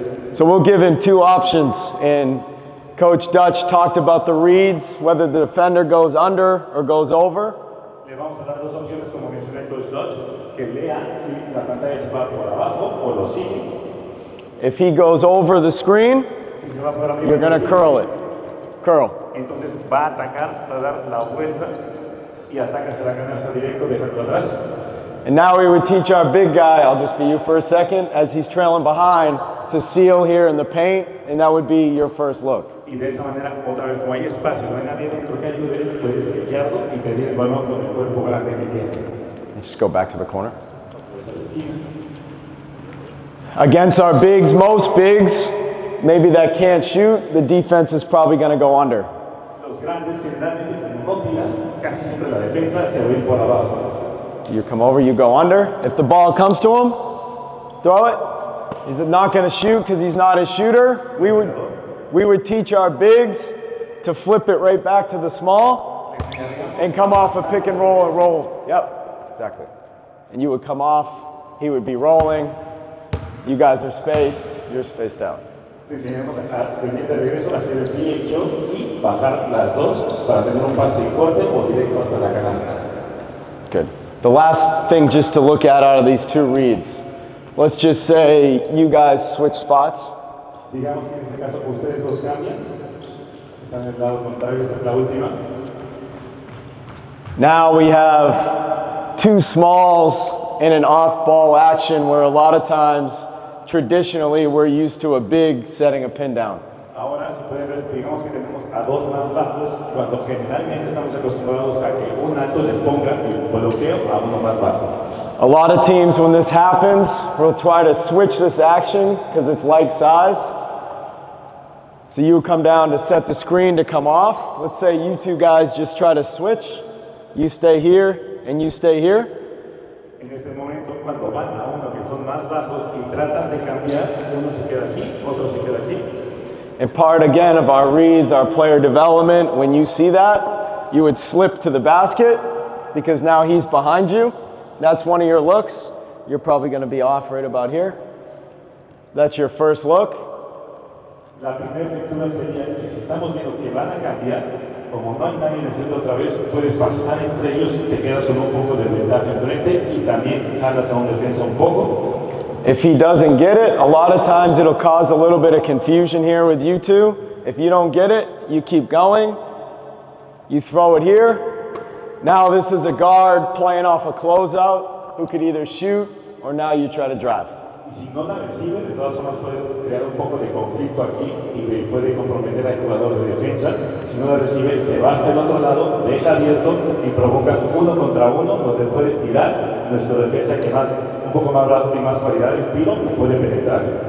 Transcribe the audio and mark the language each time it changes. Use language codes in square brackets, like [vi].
[en] So we'll give him 2 options, and Coach Dutch talked about the reads, whether the defender goes under or goes over. [es] Le vamos a dar 2 opciones, como mencioné Coach Dodge, que lea si la pantalla se va por abajo o lo sigue. [en] If he goes over the screen, [es] si se va por arriba, [en] you're going to curl it. Curl. [es] Entonces va a atacar, va a dar la vuelta y ataca hacia la canasta directo, dejando atrás. [en] And now we would teach our big guy, I'll just be you for a second, as he's trailing behind, to seal here in the paint, and that would be your first look. [es] Y de esa manera, otra vez, como hay espacio, no hay nadie dentro que ayude, puedes sellarlo y pedir el balón con el cuerpo grande que tiene. [en] Just go back to the corner. Against our bigs, most bigs, maybe that can't shoot, the defense is probably going to go under. [es] Los grandes generalmente, como no tiran, casi siempre la defensa se va a ir por abajo. [en] You come over, you go under. If the ball comes to him, throw it. He's not going to shoot because he's not a shooter. We would teach our bigs to flip it right back to the small and come off a pick and roll. Yep, exactly. And you would come off, he would be rolling. You guys are spaced, you're spaced out. [es] Enseñamos a venir de regreso, hacer el pie choke y bajar las dos para tener un pase corte o directo hasta la canasta. [en] Good. The last thing just to look at out of these two reads. Let's just say you guys switch spots. [es] Digamos que en este caso ustedes dos cambian. Están en el lado contrario, esta es la última. [en] Now we have two smalls in an off-ball action where a lot of times, traditionally, we're used to a big setting a pin down. [es] Ahora, si pueden ver, digamos que tenemos a dos más bajos, cuando generalmente estamos acostumbrados a que un alto le ponga el bloqueo a uno más bajo. [en] A lot of teams, when this happens, will try to switch this action because it's like size. So you come down to set the screen to come off. Let's say you two guys just try to switch. You stay here and you stay here. [es] En este momento, cuando van a uno que son más bajos y tratan de cambiar, uno se queda aquí, otro se queda aquí. [en] And part, again, of our reads, our player development, when you see that, you would slip to the basket because now he's behind you. That's one of your looks. You're probably going to be off right about here. That's your first look. [es] La primera lectura sería que si estamos viendo que van a cambiar, como no hay nadie en el centro otra vez, puedes pasar entre ellos, te quedas con un poco de ventaja enfrente y también jalas a un defensa un poco. [en] If he doesn't get it, a lot of times it'll cause a little bit of confusion here with you two. If you don't get it, you keep going. You throw it here. Now this is a guard playing off a closeout who could either shoot or now you try to drive. [es] Y si no la recibe, de todas formas puede crear un poco de conflicto aquí y puede comprometer al jugador de defensa. Si no la recibe, se va hasta el otro lado, deja abierto y provoca uno contra uno, donde puede tirar nuestro defensa que más un poco más rápido y más cualidades, tiro y puede penetrar.